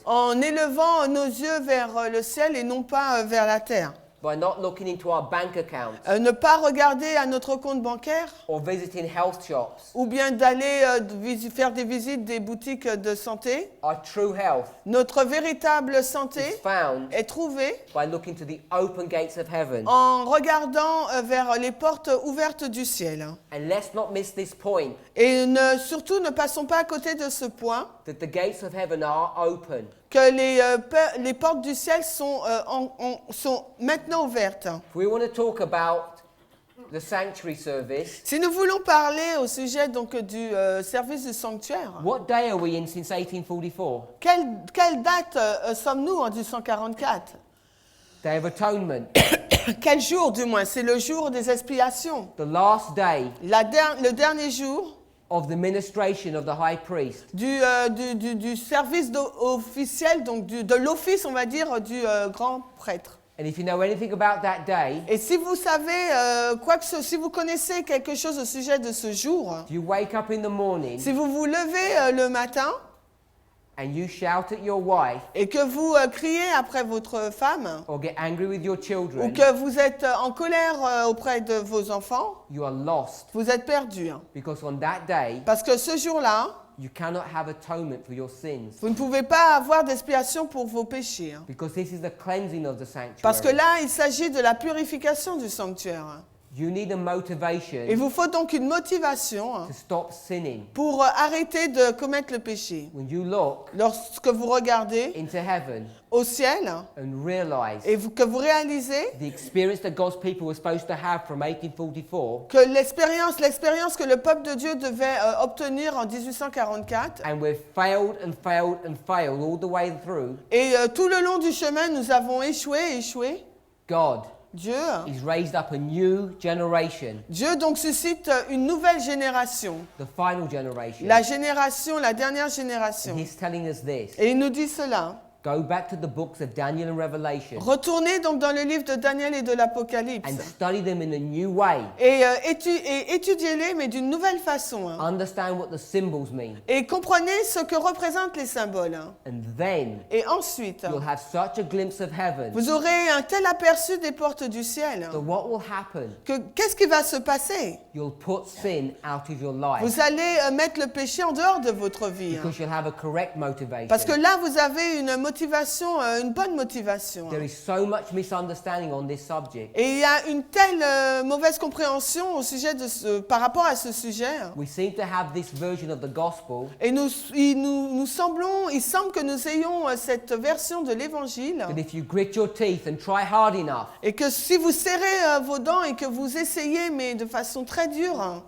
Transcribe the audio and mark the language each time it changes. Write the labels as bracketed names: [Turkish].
[French] en élevant nos yeux vers le ciel et non pas vers la terre. [English] By not looking into our bank account [French] Ne pas regarder à notre compte bancaire [English] or visiting health shops. [French] ou bien d'aller faire des visites des boutiques de santé. [English] Our true health [French] Notre véritable santé [English] is found [French] est trouvée [English] by looking to the open gates of heaven. [French] en regardant vers les portes ouvertes du ciel. [English] And let's not miss this point, [French] Et surtout ne passons pas à côté de ce point, [English] that the gates of heaven are open. [French] que les portes du ciel sont maintenant ouvertes. [English] If we want to talk about the sanctuary service, [French] Si nous voulons parler au sujet donc du service du sanctuaire, [English] what day are we in since 1844? [French] quelle date sommes-nous en 1844? [English] Day of Atonement, [French] Quel jour du moins? C'est le jour des expiations. [English] the last day [French] Le dernier jour [English] of the ministration of the high priest. [French] du service officiel, donc de l'office, on va dire, du grand prêtre. [English] And if you know anything about that day, [French] Et si vous savez si vous connaissez quelque chose au sujet de ce jour, [English] if you wake up in the morning [French] si vous vous levez le matin [English] and you shout at your wife [French] et que vous criez après votre femme [English] or get angry with your [French] ou [English] children, [French] que vous êtes en colère auprès de vos enfants, [English] you are lost. [French] vous êtes perdu. [English] Because on that day, [French] Parce que ce jour-là, [English] you cannot have atonement for your sins. [French] vous ne pouvez pas avoir d'expiation pour vos péchés. [English] Because this is the cleansing of the [French] Parce que [English] sanctuary. [French] là, il s'agit de la purification du sanctuaire. [English] You need a motivation [French] Il vous faut donc une motivation [English] to stop sinning. [French] pour arrêter de commettre le péché. [English] When you look [French] Lorsque vous regardez [English] into heaven [French] au ciel [English] and realize [French] et que vous réalisez [English] the experience that God's people were supposed to have from 1844, [French] que l'expérience que le peuple de Dieu devait obtenir en 1844, [English] and we've failed and failed and failed all the way through, [French] et tout le long du chemin, nous avons échoué. [English] God [French] Dieu [English] He's raised up a new generation, [French] donc suscite une nouvelle génération, [English] the final generation. [French] la dernière génération. [English] And He's telling us this. [French] Et il nous dit cela. [English] Go back to the books of Daniel and Revelation [French] Retournez donc dans le livre de Daniel et de l'Apocalypse [English] and study them in a new way. [French] et étudiez-les, mais d'une nouvelle façon. [English] Understand what the symbols mean. [French] Et comprenez ce que représentent les symboles. [English] And then [French] Et ensuite, [English] you'll have such a glimpse of heaven [French] vous aurez un tel aperçu des portes du ciel [English] that what will happen, [French] que qu'est-ce qui va se passer? [English] you'll put sin out of your life [French] Vous allez mettre le péché en dehors de votre vie. [English] because you'll have a correct motivation. [French] Parce que là, vous avez une bonne motivation. [English] There is so much misunderstanding on this subject. [French] Et il y a une telle mauvaise compréhension au sujet par rapport à ce sujet. [English] We seem to have this version of the gospel [French] Et il semble que nous ayons cette version de l'évangile. [English] that if you grit your teeth and try hard enough, [French] Et que si vous serrez vos dents et que vous essayez, mais de façon très dure,